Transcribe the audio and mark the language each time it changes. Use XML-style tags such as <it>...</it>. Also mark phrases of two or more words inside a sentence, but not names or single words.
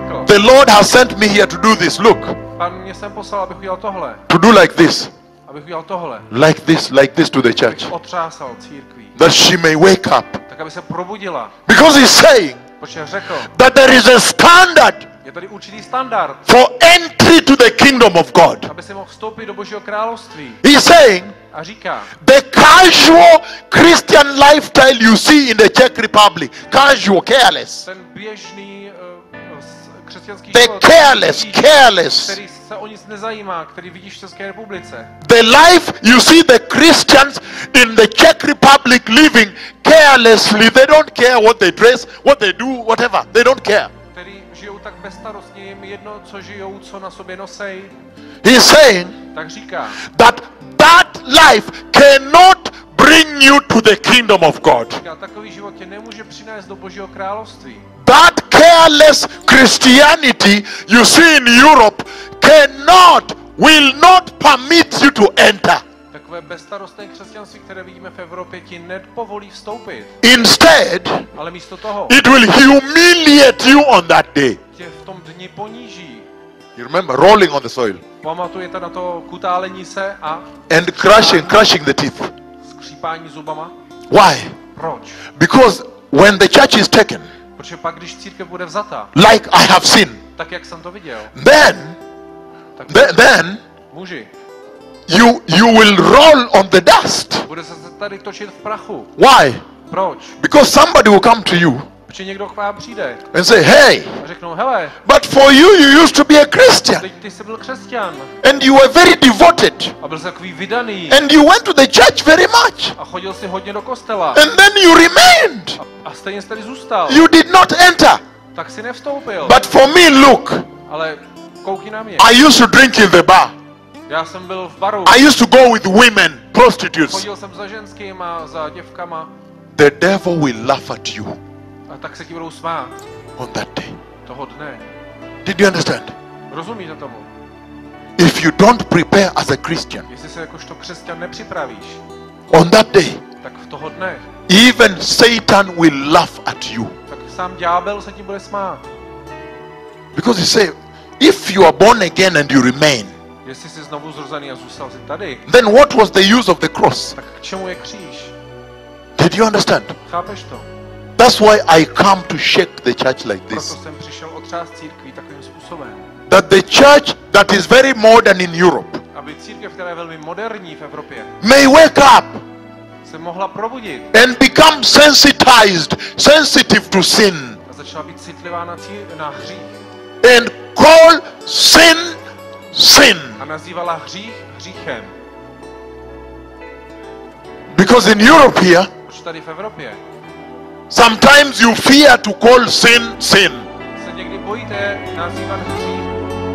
<en>the Lord has sent me here to do this. Look,</en> <cs>Pán mě sem poslal, abych udělal tohle.</cs> <en>to do like this,</en> <cs>Abych udělal tohle.</cs> <en>like this to the church,</en> <cs>Otřásal církví.</cs> <en>that she may wake up.</en> <cs>Tak, aby se probudila.</cs> <en>Because he's saying</en> <cs>Protože řekl,</cs> <en>that there is a standard</en> <cs>je tady určitý standard,</cs> <en>for entry to the kingdom of God.</en> <cs>aby si mohl vstoupit do Božího království.</cs> <en>He's saying</en> <cs>A říká,</cs> <en>the casual Christian lifestyle you see in the Czech Republic, casual, careless,</en> <cs>ten běžný křesťanský</cs> <en>the</en> <cs>život,</cs> <en>careless,</en> <cs>který se o nic nezajímá, který vidíš v České republice.</cs> <en>the life you see the Christians in the Czech Republic living carelessly. They don't care what they dress, what they do, whatever. They don't care.</en> <cs>Který žijou tak bezstarostně, jim jedno, co žijou, co na sobě nosej.</cs> <en>He's saying</en> <cs>Tak říká,</cs> <en>that life cannot bring you to the kingdom of God.</en> <cs>říká, takový život tě nemůže přinést do Božího království.</cs> <en>That careless Christianity you see in Europe will not permit you to enter.</en> <cs>Takové bezstarostné křesťanství, které vidíme v Evropě, ti nepovolí vstoupit.</cs> <en>Instead,</en> <cs>Ale místo toho</cs> <en>it will humiliate you on that day.</en> <cs>tě v tom dni poníží.</cs> <en>You remember rolling on the soil</en> <cs>Pamatujete na to kutálení se a</cs> <en>and crushing the teeth.</en> <cs>skřípání zubama?</cs> <en>Why?</en> <cs>Proč?</cs> <en>Because when the church is taken,</en> <cs>Protože pak, když církev bude vzata,</cs> <en>like I have seen,</en> <cs>tak jak jsem to viděl,</cs> <en>then</en> <cs>tak muži,</cs> <en>you will roll on the dust.</en> <cs>bude se tady točit v prachu.</cs> <en>Why?</en> <cs>Proč?</cs> <en>Because somebody will come to you</en> <cs>Protože někdo k vám přijde</cs> <en>and say, hey,</en> <cs>a řeknou, hele,</cs> <en>but for you used to be a Christian</en> <cs>teď ty jsi byl křesťan</cs> <en>and you were very devoted</en> <cs>a byl jsi takový vydaný</cs> <en>and you went to the church very much</en> <cs>a chodil jsi hodně do kostela</cs> <en>and then you remained.</en> <cs>a stejně jsi tady zůstal,</cs> <en>You did not enter.</en> <cs>tak si nevstoupil.</cs> <en>But for me, look,</en> <cs>Ale koukni na mě.</cs> <en>I used to drink in the bar.</en> <cs>Já jsem byl v baru,</cs> <en>I used to go with women, prostitutes.</en> <cs>chodil jsem za ženskýma, za děvkama</cs> <en>The devil will laugh at you</en> <cs>a tak se ti budou smát</cs> <en>on that day.</en> <cs>toho dne.</cs> <en>Did you understand?</en> <cs>Rozumíte tomu?</cs> <en>If you don't prepare as a Christian</en> <cs>Jestli se jakožto křesťan nepřipravíš,</cs> <en>on that day,</en> <cs>tak v toho dne,</cs> <en>even Satan will laugh at you.</en> <cs>tak sám ďábel se ti bude smát.</cs> <en>Because he say, if you are born again and you remain,</en> <cs>Jestli jsi znovu zrozený a zůstal jsi tady,</cs> <en>then what was the use of the cross?</en> <cs>tak k čemu je kříž?</cs> <en>Did you understand?</en> <cs>Chápeš to?</cs> <en>That's why I come to shake the church like</en> <cs>Proto</cs> <en>this.</en> <cs>jsem přišel otřást církví takovým způsobem,</cs> <en>That the church that is very modern in Europe</en> <cs>aby církev, která je velmi moderní v Evropě,</cs> <en>may wake up</en> <cs>se mohla probudit</cs> <en>and become sensitive to sin</en> <cs>a začala být citlivá na hřích</cs> <en>and call sin.</en> <cs>a nazývala hřích hříchem.</cs> <en>Because in Europe here,</en> <cs>Proč tady v Evropě</cs> <en>sometimes you fear to call sin.</en> <cs>se někdy bojíte nazývat hřích</cs>